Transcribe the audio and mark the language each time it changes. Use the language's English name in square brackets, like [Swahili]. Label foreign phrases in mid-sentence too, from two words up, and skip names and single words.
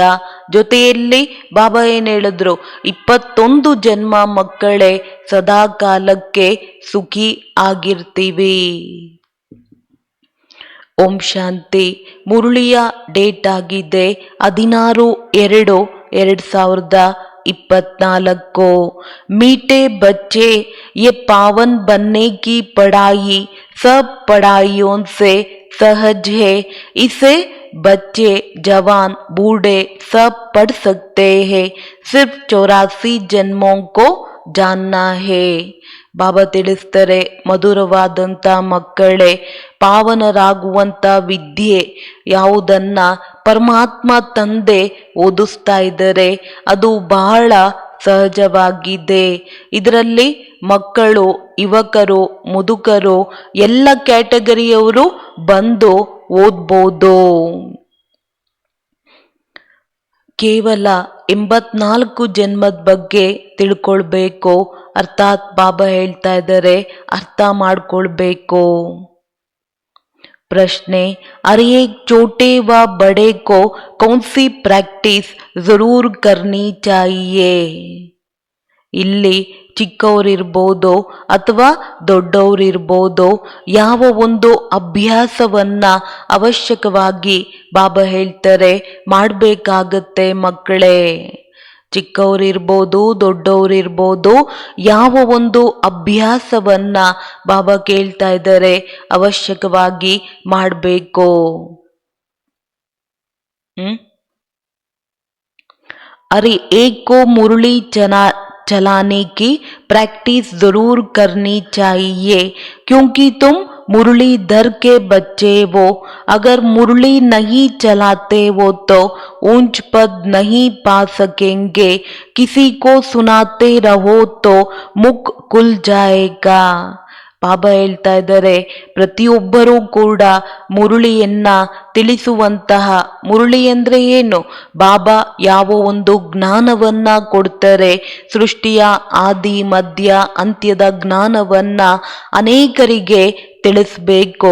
[Kannada] ಜೊತೆಯಲ್ಲಿ ಬಾಬಾ ಏನು ಹೇಳಿದ್ರು, 21 ಜನ್ಮ ಮಕ್ಕಳೇ ಸದಾ ಕಾಲಕ್ಕೆ ಸುಖಿ ಆಗಿರ್ತೀವಿ. ಓಂ ಶಾಂತಿ. ಮುರಳಿಯ ಡೇಟ್ ಆಗಿದೆ 16/2/2024. [Hindi] मीठे बच्चे ये पावन बनने की पढ़ाई सब पढ़ाइयों से सहज है. इसे बच्चे, जवान, बूढ़े सब पढ़ सकते हैं. सिर्फ 84 जन्मों को जानना है. [Kannada] ಬಾಬಾ ತಿಳಿಸ್ತಾರೆ, ಮಧುರವಾದಂಥ ಮಕ್ಕಳೇ, ಪಾವನರಾಗುವಂಥ ವಿದ್ಯೆ ಯಾವುದನ್ನ ಪರಮಾತ್ಮ ತಂದೆ ಓದಿಸ್ತಾ ಇದ್ದಾರೆ ಅದು ಬಹಳ ಸಹಜವಾಗಿದೆ. ಇದರಲ್ಲಿ ಮಕ್ಕಳು, ಯುವಕರು, ಮುದುಕರು ಎಲ್ಲ ಕ್ಯಾಟಗರಿಯವರು ಬಂದು ಓದ್ಬೋದು. ಕೇವಲ 84 ಜನ್ಮದ ಬಗ್ಗೆ ತಿಳ್ಕೊಳ್ಬೇಕು. ಅರ್ಥಾತ್ ಬಾಬಾ ಹೇಳ್ತಾ ಇದ್ದಾರೆ, ಅರ್ಥ ಮಾಡ್ಕೊಳ್ಬೇಕು. [Hindi] प्रश्न, हर एक छोटे व बड़े को कौन सी प्रैक्टिस जरूर करनी चाहिए? [Kannada] ಇಲ್ಲಿ ಚಿಕ್ಕವರಿರ್ಬೋದು ಅಥವಾ ದೊಡ್ಡವರಿರ್ಬೋದು, ಯಾವ ಒಂದು ಅಭ್ಯಾಸವನ್ನ ಅವಶ್ಯಕವಾಗಿ ಬಾಬಾ ಹೇಳ್ತಾರೆ ಮಾಡಬೇಕಾಗತ್ತೆ ಮಕ್ಕಳೇ. ಚಿಕ್ಕವರಿರ್ಬೋದು ದೊಡ್ಡವರಿರ್ಬೋದು, ಯಾವ ಒಂದು ಅಭ್ಯಾಸವನ್ನ ಬಾಬಾ ಕೇಳ್ತಾ ಇದ್ದಾರೆ ಅವಶ್ಯಕವಾಗಿ ಮಾಡಬೇಕು. [Hindi] अरे एक को मुरली चलाने की प्रैक्टिस जरूर करनी चाहिए क्योंकि तुम मुरलीधर के बच्चे वो. अगर मुरली नहीं चलाते वो तो ऊंच पद नहीं पा सकेंगे. किसी को सुनाते रहो तो मुख खुल जाएगा. [Kannada] ಬಾಬಾ ಹೇಳ್ತಾ ಇದ್ದಾರೆ, ಪ್ರತಿಯೊಬ್ಬರೂ ಕೂಡ ಮುರಳಿಯನ್ನ ತಿಳಿಸುವಂತಹ, ಮುರಳಿ ಅಂದರೆ ಏನು? ಬಾಬಾ ಯಾವ ಒಂದು ಜ್ಞಾನವನ್ನ ಕೊಡ್ತಾರೆ, ಸೃಷ್ಟಿಯ ಆದಿ ಮಧ್ಯ ಅಂತ್ಯದ ಜ್ಞಾನವನ್ನ ಅನೇಕರಿಗೆ ತಿಳಿಸ್ಬೇಕು.